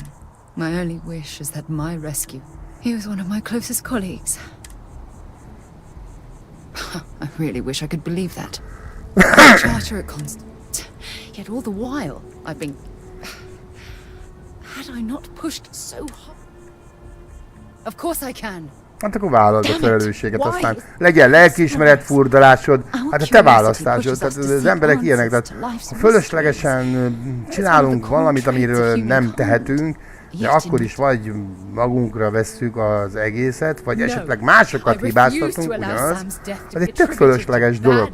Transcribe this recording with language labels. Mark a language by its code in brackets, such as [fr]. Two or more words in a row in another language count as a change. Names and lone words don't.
[en] My only wish is that my rescue, he was one of my closest colleagues. I really wish I could believe that. Charter at Constant. Yet all the while, I've been... Had I not pushed so hard? Of course I can. [hu] Hát akkor vállald a felelősséget, aztán legyen lelkiismeret furdalásod, hát a te választásod, tehát az emberek ilyenek, tehát ha fölöslegesen csinálunk valamit, amiről nem tehetünk, de akkor is vagy magunkra vesszük az egészet, vagy esetleg másokat hibáztatunk, ugyanaz, ez egy tök fölösleges dolog.